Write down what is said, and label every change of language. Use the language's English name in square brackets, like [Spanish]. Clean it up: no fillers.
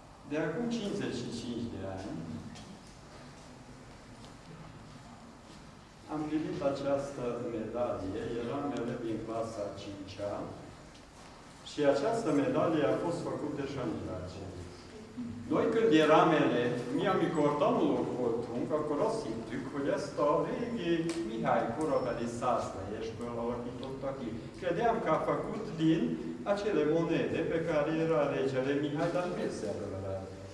[Romanian] De acum 55 de ani am primit această medalie, eram elev din clasa 5-a și această medalie a fost făcută Sanyi bácsi. Noi când eram elevi, [Hungarian] mi amikor tanulók voltunk, akkor azt hittük, hogy ezt a régi Mihály korabeli százlejespől alakította ki. [Romanian] Credeam că a făcut din acele monede pe care era regele Mihai, dar nu este adevărat.